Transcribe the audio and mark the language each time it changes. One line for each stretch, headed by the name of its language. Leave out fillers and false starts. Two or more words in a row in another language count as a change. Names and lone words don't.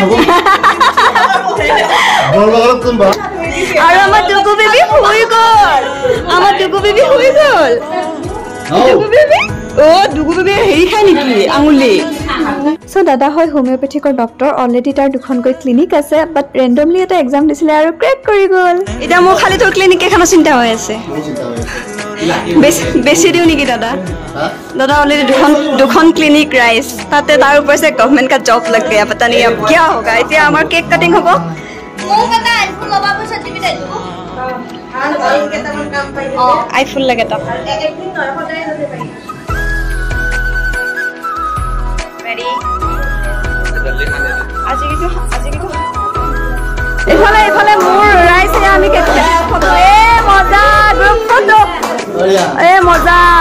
Assamese: আৰু আমাৰ টুকু বেবী শুই গ'ল ডুগু বেবী হেৰি খাই নেকি আঙুলি চ' দাদা হয়
English: homeopathicৰ doctor
Assamese: অলৰেডি তাৰ দুখনকৈ ক্লিনিক আছে
English: but randomly
Assamese: এটা এক্সাম দিছিলে আৰু ক্ৰেক কৰি গ'ল এতিয়া মোৰ খালি তোৰ ক্লিনিক কেইখনৰ চিন্তা হৈ আছে বেছি দিওঁ নেকি দাদা অলৰেডি দুখন ক্লিনিক ৰাইজ তাতে তাৰ ওপৰ
Hindi: से गवर्नमेंट का जॉब लग गया पता नहीं अब क्या होगा
Assamese: এতিয়া আমাৰ
English: cake cutting
Assamese: হ'ব আইফোন লাগে তাক এইফালে মোৰ ৰাইজ আমি ফটো মজা
English: group photo
Assamese: মজা